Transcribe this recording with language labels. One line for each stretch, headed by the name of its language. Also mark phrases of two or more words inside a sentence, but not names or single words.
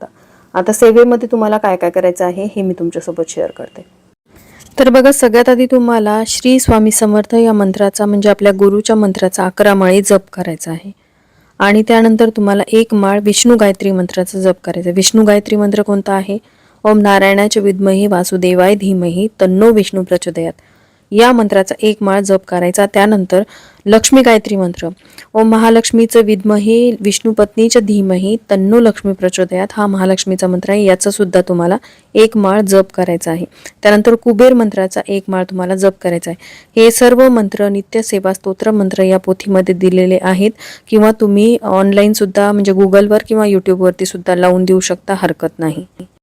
Marathi: आता सेवेमध्ये तुम्हाला काय काय करायचं आहे हे मी तुमच्यासोबत शेअर करते. तर बघा, सगळ्यात आधी तुम्हाला श्री स्वामी समर्थ या मंत्राचा म्हणजे आपल्या गुरुच्या मंत्राचा 11 माळी जप करायचा आहे. आणि त्यानंतर तुम्हाला 1 माळ विष्णू गायत्री मंत्राचा जप करायचा. विष्णू गायत्री मंत्र कोणता आहे?
Sanskrit: ओम नारायणाच्या विद्महे वासुदेवाय धीमहि तन्नो विष्णू प्रचोदयात,
Marathi: या मंत्राचा 1 माळ जप करायचा. त्यानंतर लक्ष्मी गायत्री मंत्र,
Sanskrit: ओम महालक्ष्मीचं विद्महे विष्णू पत्नीच्या धीमहि तन्नो लक्ष्मी प्रचोदयात,
Marathi: हा महालक्ष्मीचा मंत्र आहे. याचा सुद्धा तुम्हाला 1 माळ जप करायचा आहे. त्यानंतर कुबेर मंत्राचा 1 माळ तुम्हाला जप करायचा आहे. हे सर्व मंत्र नित्य सेवा स्तोत्र मंत्र या पोथीमध्ये दिलेले आहेत, किंवा तुम्ही ऑनलाईन सुद्धा म्हणजे गुगलवर किंवा यूट्यूबवरती सुद्धा लावून देऊ शकता, हरकत नाही.